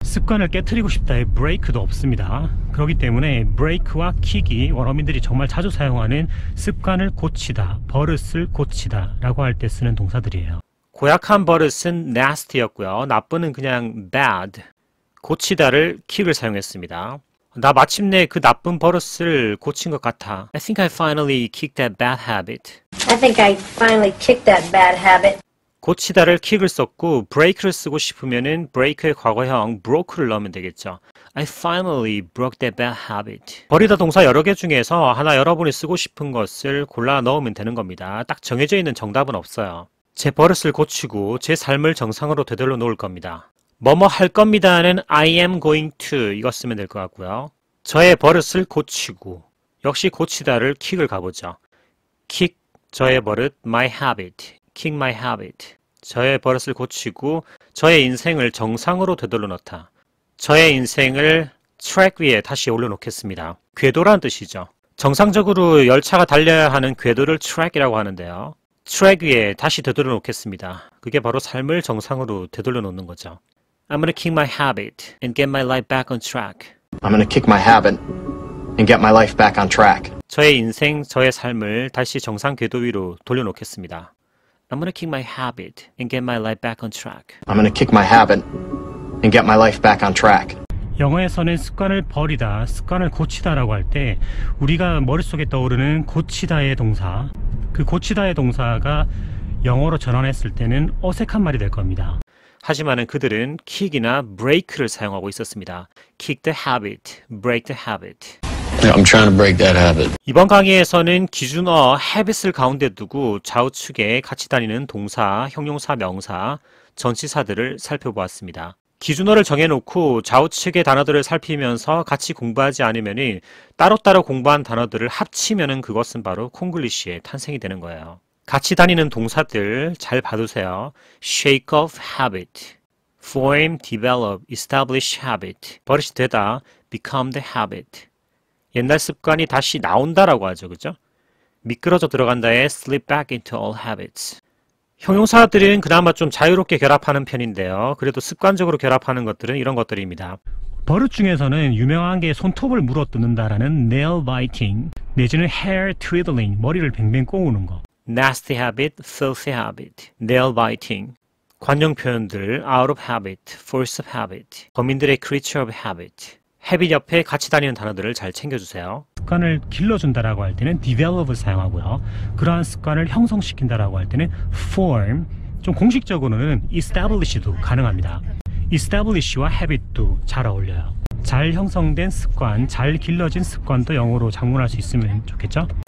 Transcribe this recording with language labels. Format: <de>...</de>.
<ko>습관을 깨트리고 싶다의 break도 없습니다. 그렇기 때문에 break와 kick이 원어민들이 정말 자주 사용하는 습관을 고치다, 버릇을 고치다 라고 할 때 쓰는 동사들이에요. 고약한 버릇은 nasty였고요. 나쁜은 그냥 bad, 고치다를 kick을 사용했습니다. 나 마침내 그 나쁜 버릇을 고친 것 같아.</ko> <en>I think I finally kicked that bad habit. I think I finally kicked that bad habit.</en> <ko>고치다를 kick을 썼고 break를 쓰고 싶으면은 break의 과거형 broke를 넣으면 되겠죠.</ko> <en>I finally broke that bad habit.</en> <ko>버리다 동사 여러 개 중에서 하나 여러분이 쓰고 싶은 것을 골라 넣으면 되는 겁니다. 딱 정해져 있는 정답은 없어요. 제 버릇을 고치고 제 삶을 정상으로 되돌려 놓을 겁니다. 뭐뭐 할 겁니다는</ko> <en>I am going to</en> <ko>이거 쓰면 될 것 같고요. 저의 버릇을 고치고 역시 고치다를 kick을 가보죠.</ko> <en>kick</en> <ko>저의 버릇</ko> <en>my habit. kick my habit.</en> <ko>저의 버릇을 고치고 저의 인생을 정상으로 되돌려 놓다. 저의 인생을 트랙 위에 다시 올려놓겠습니다. 궤도란 뜻이죠. 정상적으로 열차가 달려야 하는 궤도를 트랙이라고 하는데요. 트랙 위에 다시 되돌려 놓겠습니다. 그게 바로 삶을 정상으로 되돌려 놓는 거죠.</ko> <en>I'm gonna kick my habit and get my life back on track. I'm gonna kick my habit and get my life back on track.</en> <ko>저의 인생, 저의 삶을 다시 정상 궤도 위로 돌려놓겠습니다.</ko> <en>I'm gonna kick my habit and get my life back on track. I'm gonna kick my habit and get my life back on track.</en> <ko>영어에서는 습관을 버리다, 습관을 고치다라고 할 때 우리가 머릿속에 떠오르는 고치다의 동사, 그 고치다의 동사가 영어로 전환했을 때는 어색한 말이 될 겁니다. 하지만은 그들은 kick이나 break를 사용하고 있었습니다.</ko> <en>kick the habit, break the habit. I'm trying to break that habit.</en> <ko>이번 강의에서는 기준어 habit을 가운데 두고 좌우측에 같이 다니는 동사, 형용사, 명사, 전치사들을 살펴보았습니다. 기준어를 정해놓고 좌우측의 단어들을 살피면서 같이 공부하지 않으면 따로따로 공부한 단어들을 합치면 그것은 바로 콩글리시의 탄생이 되는 거예요. 같이 다니는 동사들 잘 봐두세요.</ko> <en>shake off habit, form, develop, establish habit,</en> <ko>버릇이 되다,</ko> <en>become the habit.</en> <ko>옛날 습관이 다시 나온다라고 하죠. 그죠? 미끄러져 들어간다에 slip back into old habits. 형용사들은 그나마 좀 자유롭게 결합하는 편인데요. 그래도 습관적으로 결합하는 것들은 이런 것들입니다. 버릇 중에서는 유명한 게 손톱을 물어뜯는다라는 nail biting, 내지는 hair twiddling, 머리를 뱅뱅 꼬우는 거.</ko> <en>nasty habit, filthy habit, nail biting.</en> <ko>관용 표현들</ko> <en>out of habit, force of habit,</en> <ko>범인들의</ko> <en>creature of habit.</en> <ko>habit 옆에 같이 다니는 단어들을 잘 챙겨주세요. 습관을 길러준다라고 할 때는 develop을 사용하고요. 그러한 습관을 형성시킨다라고 할 때는 form, 좀 공식적으로는 establish도 가능합니다. establish와 habit도 잘 어울려요. 잘 형성된 습관, 잘 길러진 습관도 영어로 작문할 수 있으면 좋겠죠?</ko>